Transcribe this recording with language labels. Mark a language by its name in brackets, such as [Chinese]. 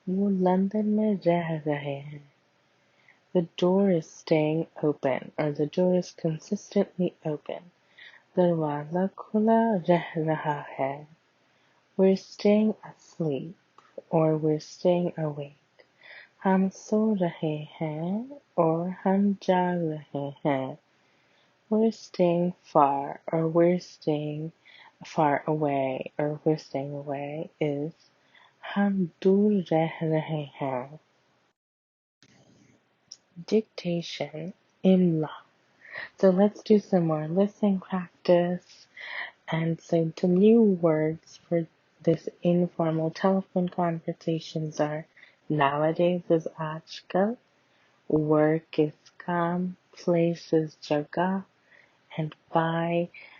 [Urdu] वो लंदन में रह रहे हैं. [English] The door is staying open, or the door is consistently open. [Urdu] दरवाजा खुला रह रहा है. [English] We're staying asleep, or we're staying awake. [Urdu] हम सो रहे हैं, और हम जाग रहे हैं. [English] We're staying far, or we're staying far away, or we're staying away is [Urdu] हम दूर रह रहे हैं. [English] Dictation, imla. So let's do some more listening practice and some new words for this informal telephone conversations are nowadays is aajkal, work is kam, place is jagah, and bye.